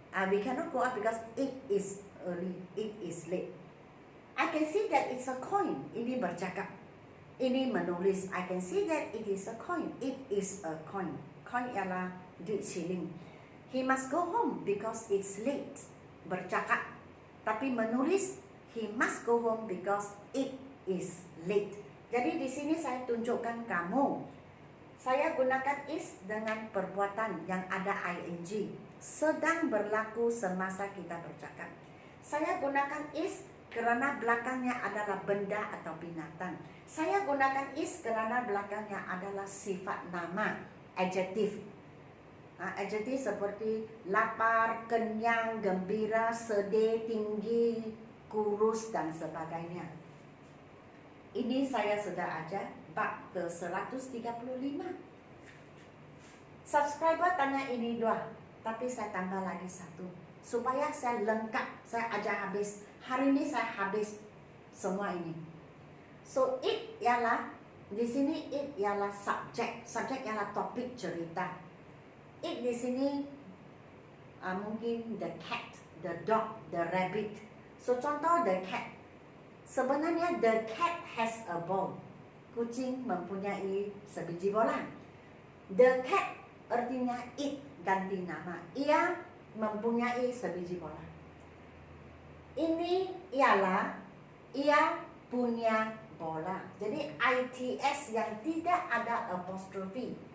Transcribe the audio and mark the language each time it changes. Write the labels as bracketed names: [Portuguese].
[English] We cannot go out because it is early, it is late. I can see that it's a coin. [Malay] Ini bercakap. Ini menulis. [English] I can see that it is a coin. It is a coin. [Malay] Coin ialah duit shilling. [English] He must go home because it's late. [Malay] Bercakap. Tapi menulis, [English] he must go home because it is late. [Malay] Jadi di sini saya tunjukkan kamu. Saya gunakan is dengan perbuatan yang ada ing. Sedang berlaku semasa kita bercakap. Saya gunakan is kerana belakangnya adalah benda atau binatang. Saya gunakan is kerana belakangnya adalah sifat nama, adjective. Adjective seperti lapar, kenyang, gembira, sedih, tinggi, kurus dan sebagainya. Ini saya sudah ajar bab ke 135. Subscriber tanya ini 2, tapi saya tambah lagi 1 supaya saya lengkap, saya ajar habis. Hari ini saya habis semua ini. So it ialah di sini it ialah subjek. Subjek ialah topik cerita. [English] It [Malay] di sini mungkin [English] the cat, the dog, the rabbit. So contoh the cat. [Malay] Sebenarnya [English] the cat has a ball. [Malay] Kucing mempunyai sebiji bola. [English] The cat [Malay] artinya it ganti nama. Ia mempunyai sebiji bola. Ini ialah ia punya bola. Jadi ITS yang tidak ada apostrophe.